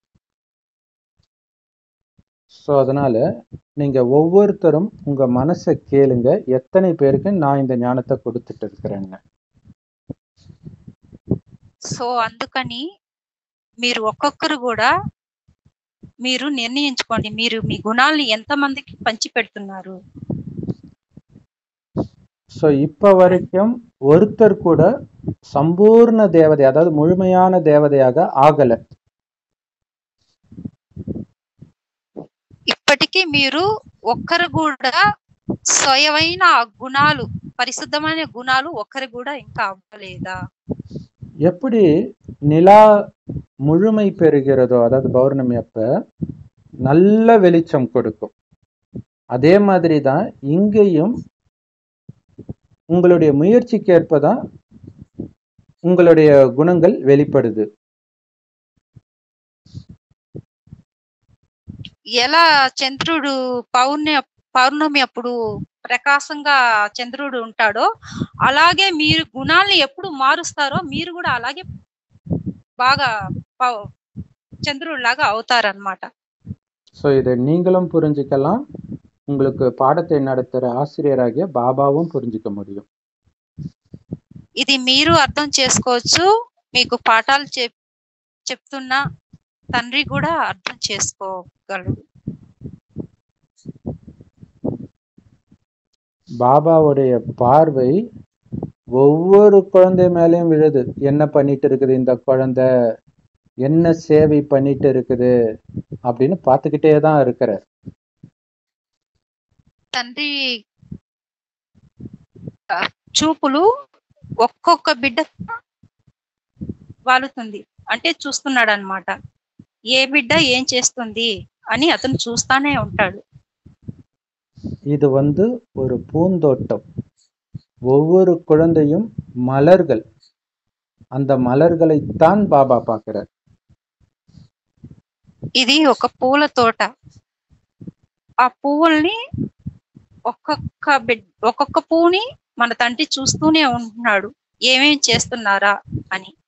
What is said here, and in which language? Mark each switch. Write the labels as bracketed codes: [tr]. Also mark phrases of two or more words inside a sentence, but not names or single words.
[ta] ஸோ அதனால நீங்க ஒவ்வொருத்தரும் உங்க மனசை கேளுங்க, எத்தனை பேருக்கு நான் இந்த ஞானத்தை கொடுத்துட்டு இருக்கிறேன்னு. [te] సో అందుకని మీరు ఒక్కొక్కరు కూడా మీరు నిర్ణయించుకోండి, మీరు మీ గుణాలని ఎంతమందికి పంచి పెడుతున్నారు. [ta] ஸோ இப்ப வரைக்கும் ஒருத்தர் கூட சம்பூர்ண தேவதை, அதாவது முழுமையான தேவதையாக ஆகல. [te] ఇప్పటికీ మీరు ఒక్కరు కూడా స్వయమైన గుణాలు, పరిశుద్ధమైన గుణాలు ఒక్కరు కూడా ఇంకా అవ్వలేదా? [ta] எப்படி நிலா முழுமை பெறுகிறதோ, அதாவது பௌர்ணமி அப்ப நல்ல வெளிச்சம் கொடுக்கும், அதே மாதிரி தான் இங்கேயும் உங்களுடைய முயற்சிக்கு ஏற்பதான் உங்களுடைய குணங்கள் வெளிப்படுது. [te] ఎలా చంద్రుడు పౌర్ణమి అప్పుడు ప్రకాశంగా చంద్రుడు ఉంటాడో అలాగే మీరు గుణాలని ఎప్పుడు మారుస్తారో మీరు కూడా అలాగే బాగా చంద్రుడు లాగా అవుతారన్నమాట. [ta] ஸோ இதை நீங்களும் புரிஞ்சுக்கலாம், உங்களுக்கு பாடத்தை நடத்துற ஆசிரியராகிய பாபாவும் புரிஞ்சுக்க முடியும். [te] ఇది మీరు అర్థం చేసుకోవచ్చు, మీకు పాఠాలు చెప్తున్న తండ్రి కూడా అర్థం చేసుకోగలడు. [ta] பாபாவுடைய பார்வை ஒவ்வொரு குழந்தை மேலேயும் விழுது. என்ன பண்ணிட்டு இருக்குது இந்த குழந்தை, என்ன சேவை பண்ணிட்டு இருக்குது அப்படின்னு பார்த்துக்கிட்டே தான் இருக்கிறார். [te] తండ్రి చూపులు ఒక్కొక్క బిడ్డ వాలుతుంది, అంటే చూస్తున్నాడు అన్నమాట. ఏ బిడ్డ ఏం చేస్తుంది అని అతను చూస్తానే ఉంటాడు. [ta] இது ஒரு பூந்தோட்டம், ஒவ்வொரு குழந்தையும் மலர்கள், அந்த மலர்களைத்தான் பாபா பார்க்கிறார். [te] ఇది ఒక పూల తోట. ఆ పువ్వుల్ని ఒక్కొక్క పువ్వుని మన తండ్రి చూస్తూనే ఉంటున్నాడు, ఏమేం చేస్తున్నారా అని.